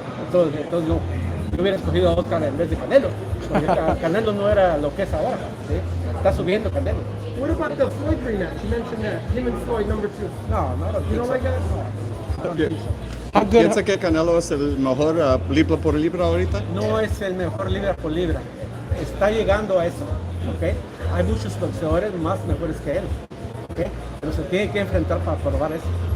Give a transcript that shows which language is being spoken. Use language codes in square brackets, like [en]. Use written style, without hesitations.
[es] Entonces yo hubiera escogido a Oscar en vez de Canelo. Porque Canelo no era lo que es ahora. ¿Sí? Está subiendo Canelo. [en] What about the Floyd rematch? You mentioned that. Him and Floyd, number 2. No. You don't like that? No. [es] ¿Piensa que Canelo es el mejor libra por libra ahorita? No es el mejor libra por libra. Está llegando a eso. ¿Okay? Hay muchos boxeadores más mejores que él. ¿Okay? Pero se tiene que enfrentar para probar eso.